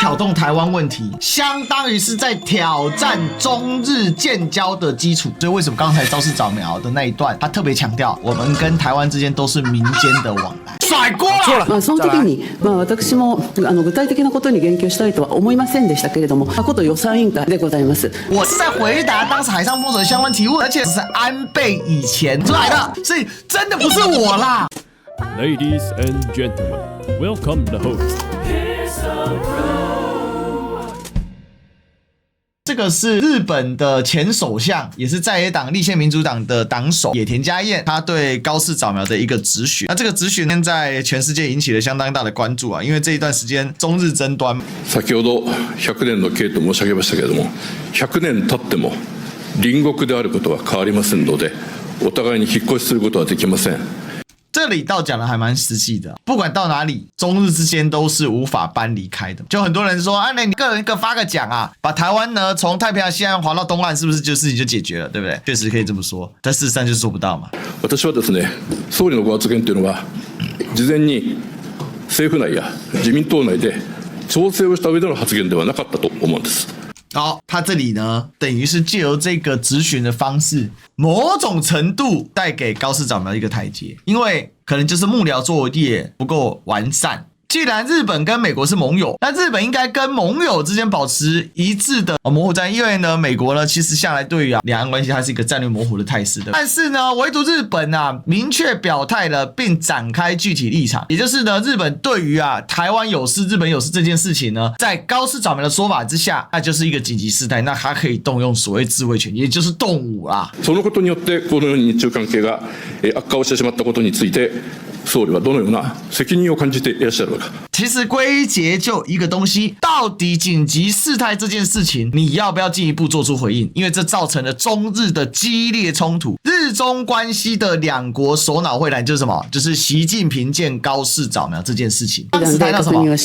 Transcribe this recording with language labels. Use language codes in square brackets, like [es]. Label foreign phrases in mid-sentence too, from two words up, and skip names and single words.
[zh] 挑動台灣問題，相當於是在挑戰中日建交的基礎。所以為什麼剛才朝市早苗的那一段，他特別強調我們跟台灣之間都是民間的往來，甩鍋了。 [ja] その時に私も具体的なことに言及したいとは思いませんでしたけれども、こと予算委員会でございます。 [zh] 我是在回答當時海上封鎖的相關提問，而且是安倍以前出來的，所以真的不是我啦。 [en] Ladies and gentlemen, welcome the host. [zh] 這個是日本的前首相，也是在野黨立憲民主黨的黨首野田佳彥，他對高市早苗的一個質詢。那這個質詢在全世界引起了相當大的關注啊，因為這一段時間中日爭端。 [ja] 先ほど100年の刑と申し上げましたけれども、100年経っても隣國であることは変わりませんので、お互いに引っ越しすることはできません。 [zh] 這裡倒講的還蠻實際的，不管到哪裡，中日之間都是無法搬離開的。就很多人說，啊，那你個人一個發個獎啊，把台灣呢從太平洋西岸劃到東岸，是不是就事情就解決了，對不對？確實可以這麼說，但事實上就做不到嘛。 [ja] 私はですね、総理のご発言というのは、事前に政府內や自民黨內で調整をした上での発言ではなかったと思うんです。 [zh] 好，他這裡呢，等於是借由這個質詢的方式，某種程度帶給高市早苗一個台階，因為可能就是幕僚作業不夠完善。既然日本跟美國是盟友，那日本應該跟盟友之間保持一致的模糊戰，因為呢，美國呢其實向來對於兩岸關係它是一個戰略模糊的態勢的。但是呢，唯獨日本啊明確表態了，並展開具體立場，也就是呢，日本對於台灣有事、日本有事這件事情呢，在高市早苗的說法之下，那就是一個緊急事態，那它可以動用所謂自衛權，也就是動武啦。 [ja] そのことによってこのように日中関係が悪化をしてしまったことについて。総理はどのような責任を感じていらっしゃるのか。 [zh] 其實歸結就一個東西，到底緊急事態這件事情，你要不要進一步做出回應？因為這造成了中日的激烈衝突，日中關係的兩國首腦會談就是什麼？就是習近平見高市早苗這件事情。當時談到什麼？